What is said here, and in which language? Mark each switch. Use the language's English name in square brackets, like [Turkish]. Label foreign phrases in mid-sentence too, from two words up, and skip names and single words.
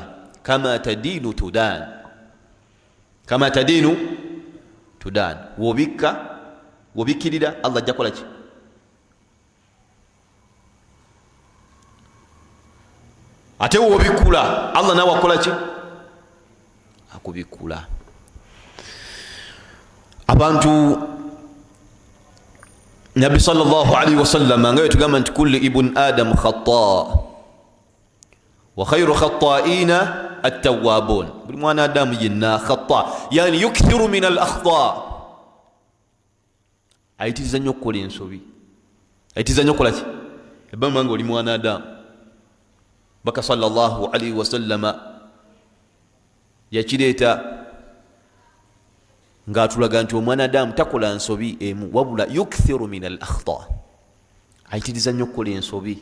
[Arabic] كما تدين تدان, كما تدين تدان, [Ganda] wobikkirira Allah ajja kukola ki? Ate wobikkula Allah nawe akola ki? Akubikkula. Abantu Nabi [Arabic] صلى الله عليه وسلم [Ganda] nga yatugamba nti [Arabic] كل ابن آدم خطاء وخير الخطائين التوابون. [Ganda] Buli mwana adamu yenna khata, [Arabic] يعني يكثر من الأخطاء, [Ganda] ayitiriza nnyo okukola ensobi, ayitiriza nnyo okukola ki? Ebbanga nga oli mwana adamu, baka [Arabic] صلى الله عليه وسلم [Ganda] yakireeta ng'atulaga nti omwana adamu takola nsobi emu, wabula [Arabic] يكثر من الأخطاء, [Ganda] ayitiriza nnyo okukola ensobi.